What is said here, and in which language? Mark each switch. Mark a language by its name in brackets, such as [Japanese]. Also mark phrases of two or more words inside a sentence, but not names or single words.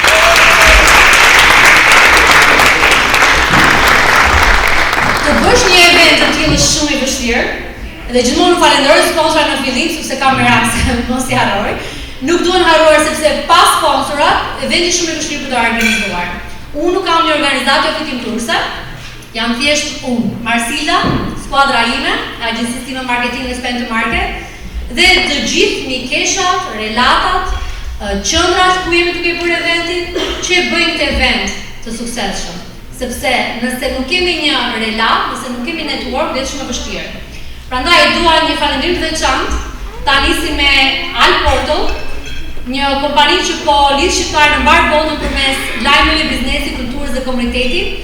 [Albanian] Të bësh një event të tillë shumë i vështirë, dhe gjithmonë falenderoj sponsorët në fillim sepse kam merak mos i harroj. Nuk duhen harruar sepse pas sponsorat, eventi shumë i vështirë për të organizuar. Unë nuk kam një organizator fitimturse, jam thjesht unë, Marsila, skuadra ime, agjencisë time marketing dhe [English] spend to market, [Albanian] dhe të gjithë mikeshat, relatat, qendrat ku jemi duke bërë eventin, që bëjnë këtë event të suksesshëm. Sepse nëse nuk kemi një relat, nëse nuk kemi network, dhe shumë e vështirë. Prandaj dua një falënderim të veçantë, ta nisim me Al Portal, një kompani që po lidh shqiptarë në mbar botën përmes lajmeve biznesi, kulturës dhe komunitetit.